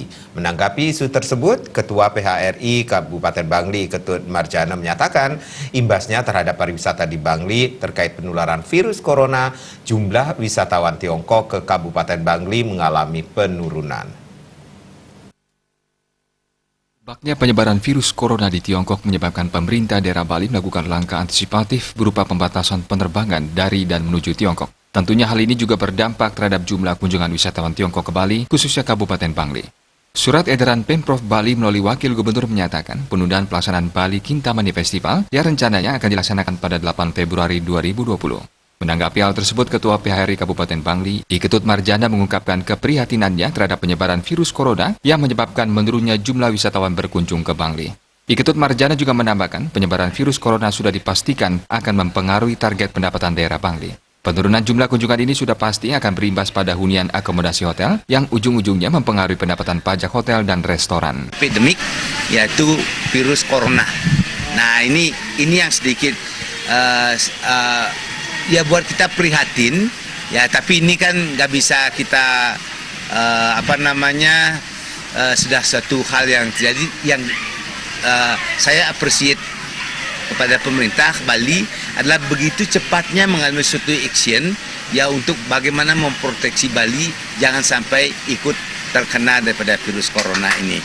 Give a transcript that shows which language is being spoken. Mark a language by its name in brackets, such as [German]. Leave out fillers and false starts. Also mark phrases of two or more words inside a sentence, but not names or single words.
[Indonesian] Menanggapi isu tersebut, Ketua PHRI Kabupaten Bangli, Ketut Marjana, menyatakan imbasnya terhadap pariwisata di Bangli terkait penularan virus corona, jumlah wisatawan Tiongkok ke Kabupaten Bangli mengalami penurunan. Baknya penyebaran virus corona di Tiongkok menyebabkan pemerintah daerah Bali melakukan langkah antisipatif berupa pembatasan penerbangan dari dan menuju Tiongkok. Tentunya hal ini juga berdampak terhadap jumlah kunjungan wisatawan Tiongkok ke Bali, khususnya Kabupaten Bangli. Surat edaran Pemprov Bali melalui Wakil Gubernur menyatakan penundaan pelaksanaan Bali Kintamani Festival yang rencananya akan dilaksanakan pada 8 Februari 2020. Menanggapi hal tersebut, Ketua PHRI Kabupaten Bangli, Ketut Marjana, mengungkapkan keprihatinannya terhadap penyebaran virus corona yang menyebabkan menurunnya jumlah wisatawan berkunjung ke Bangli. Ketut Marjana juga menambahkan penyebaran virus corona sudah dipastikan akan mempengaruhi target pendapatan daerah Bangli. Penurunan jumlah kunjungan ini sudah pasti akan berimbas pada hunian akomodasi hotel yang ujung-ujungnya mempengaruhi pendapatan pajak hotel dan restoran. Epidemik yaitu virus corona. Nah, ini yang sedikit ya buat kita prihatin ya, tapi ini kan nggak bisa kita sudah satu hal yang terjadi yang saya appreciate kepada pemerintah Bali adalah begitu cepatnya mengambil suatu action ya untuk bagaimana memproteksi Bali jangan sampai ikut terkena daripada virus corona ini.